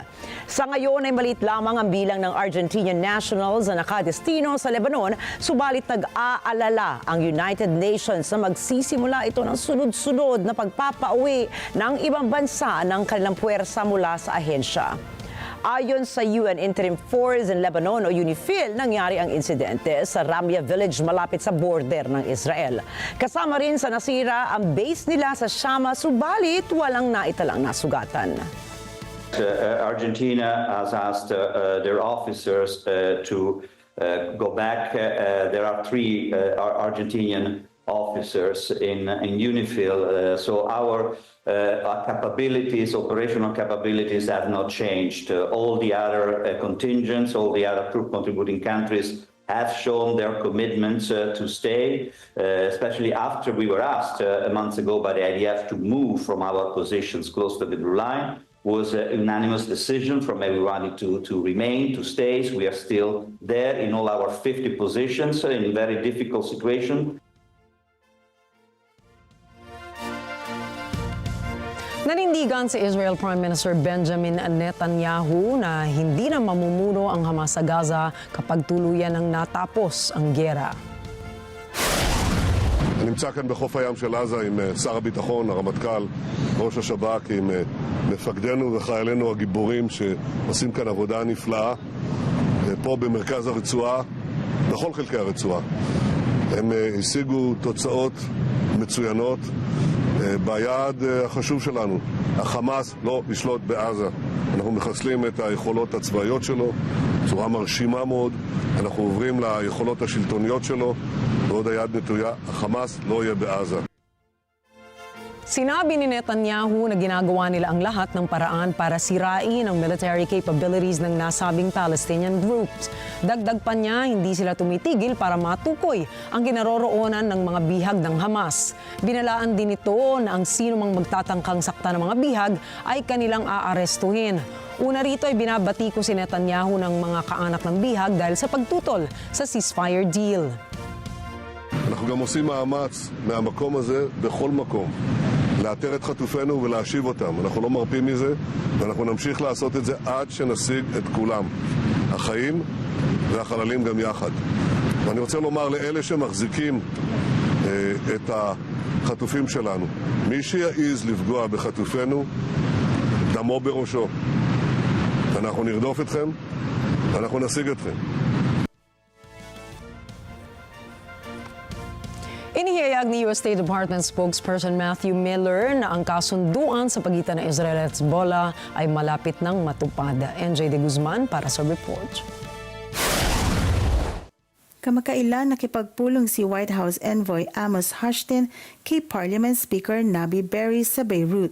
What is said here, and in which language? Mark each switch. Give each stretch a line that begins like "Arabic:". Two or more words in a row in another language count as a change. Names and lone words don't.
Filipino: Sa ngayon ay maliit lamang ang bilang ng
English: Argentinian nationals
Filipino: na nakadestino sa Lebanon, subalit nag-aalala ang United Nations na magsisimula ito ng sunod-sunod na pagpapauwi ng ibang bansa ng kanilang puwersa mula sa ahensya. Ayon sa UN Interim Force in Lebanon o UNIFIL, nangyari ang insidente sa Ramya Village malapit sa border ng Israel. Kasama rin sa nasira ang base nila sa Shama, subalit walang naitalang nasugatan.
English: Argentina has asked their officers to go back. There are 3 Argentinian officers in UNIFIL, so our capabilities, operational capabilities have not changed. All the other contingents, all the other troop contributing countries have shown their commitment to stay, especially after we were asked a month ago by the IDF to move from our positions close to the blue line. Was a unanimous decision from everyone to remain, to stay. So we are still there in all our 50 positions in a very difficult situation.
Filipino: Nanindigan si Israel Prime Minister Benjamin Netanyahu na hindi na mamumuno ang Hamas sa Gaza kapag tuluyan ng natapos ang giyera.
Hebrew: אני נמצא כאן בחוף הים של עזה עם שר הביטחון, הרמטכ"ל, ראש השב"כ, עם מפקדינו וחיילינו הגיבורים שעושים כאן עבודה נפלאה פה במרכז הרצועה, בכל חלקי הרצועה. הם השיגו תוצאות מצוינות ביעד החשוב שלנו. החמאס לא ישלוט בעזה. אנחנו מחסלים את היכולות הצבאיות שלו בצורה מרשימה מאוד. אנחנו עוברים ליכולות השלטוניות שלו, ועוד היד נטויה, החמאס לא יהיה בעזה.
Filipino: Sinabi ni Netanyahu na ginagawa nila ang lahat ng paraan para sirain ang
English: military capabilities
Filipino: ng nasabing
English: Palestinian groups.
Filipino: Dagdag pa niya, hindi sila tumitigil para matukoy ang ginaroroonan ng mga bihag ng Hamas. Binalaan din ito na ang sino mang magtatangkang sakta ng mga bihag ay kanilang aarestuhin. Una rito ay binabati ko si Netanyahu ng mga kaanak ng bihag dahil sa pagtutol sa ceasefire deal.
Hebrew: אנחנו גם עושים מאמץ מהמקום הזה בכל מקום לאתר את חטופינו ולהשיב אותם. אנחנו לא מרפים מזה ואנחנו נמשיך לעשות את זה עד שנשיג את כולם. החיים והחללים גם יחד. ואני רוצה לומר לאלה שמחזיקים את החטופים שלנו, מי שיעז לפגוע בחטופינו, דמו בראשו. אנחנו נרדוף אתכם, אנחנו נשיג אתכם.
Filipino: Inihayag ni U.S. State Department spokesperson Matthew Miller na ang kasunduan sa pagitan ng Israel at Hezbollah ay malapit nang matupad. NJ de Guzman para sa report. Kamakailan nakipagpulong si White House Envoy Amos Hochstein kay Parliament Speaker Nabi Berry sa Beirut.